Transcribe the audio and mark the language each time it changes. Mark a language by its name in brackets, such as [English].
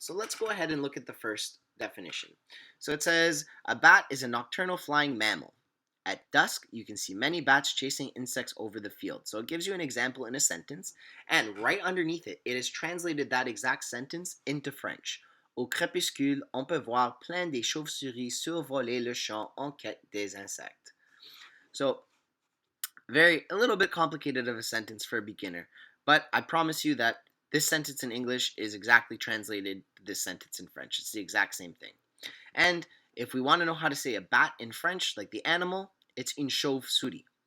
[English] So let's go ahead and look at the first definition. So it says, a bat is a nocturnal flying mammal. At dusk, you can see many bats chasing insects over the field. So it gives you an example in a sentence, and right underneath it, it has translated that exact sentence into French. [French] Au crépuscule, on peut voir plein des chauves-souris survoler le champ en quête des insectes. [English] So, a little bit complicated of a sentence for a beginner, but I promise you that this sentence in English is exactly translated to this sentence in French. It's the exact same thing. And If we want to know how to say a bat in French, like the animal, it's une chauve-souris.